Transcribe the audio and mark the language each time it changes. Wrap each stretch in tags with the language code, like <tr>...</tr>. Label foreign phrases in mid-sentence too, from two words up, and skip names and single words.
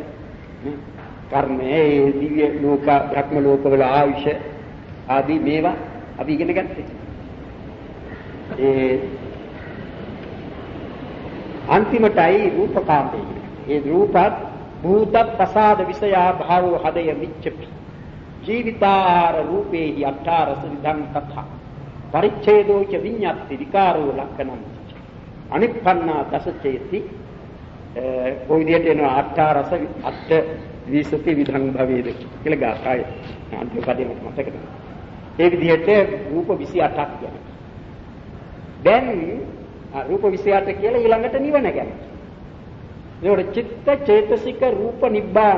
<si>කර්මයේ දිව්‍ය ලෝක, භ්‍රම ලෝකවල ආයුෂ ආදී මේවා අපි ඉගෙන ගත්තා. ඒ අන්තිමටයි රූපකාන්තය.</si> <pi>ඒ රූපත් භූත ප්‍රසාද විෂයා භාවෝ හදය විච්ඡපි. ජීවිතාර රූපේහි අට්ඨාරස විධං තථා. පරිච්ඡේදෝ ච විඤ්ඤාති විකාරෝ ලක්ඛණං. අනිප්පන්නා දසචේති</pi> <si>කොයි විදිහට එනවා</si> <pi>අට්ඨාරස අට විසති විධං භවේද</pi> <si>කියලා ගාථාය. අන්තිම පදේ මතක නැහැ. ඒ විදිහට රූප 28ක් ගැන. දැන් රූප 28 කියලා ඊළඟට නිවන ගැන.</si> <pi>ඒකට චිත්ත චේතසික රූප නිබ්බාන.</pi>